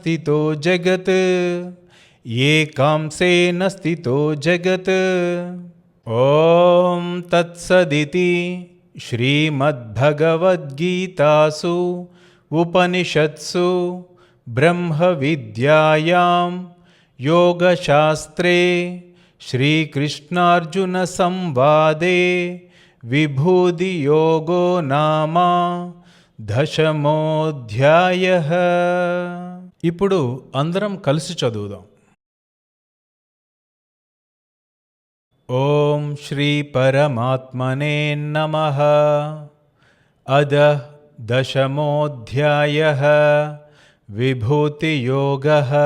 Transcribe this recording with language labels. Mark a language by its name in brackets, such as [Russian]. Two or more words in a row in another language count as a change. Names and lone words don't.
[Sanskrit] स्थितो जगत् ॐ तत्सदिति श्रीमद्भगवद्गीतासु उपनिषत्सु ब्रह्मविद्यायां योगशास्त्रे श्रीकृष्णार्जुनसंवादे विभूतियोगो नाम 10వ అధ్యాయः. [Telugu] ఇప్పుడు అందరం కలిసి చదువుదాం. [Sanskrit] ఓం శ్రీ పరమాత్మనే నమః. అదః 10వ అధ్యాయः విభూతియోగः.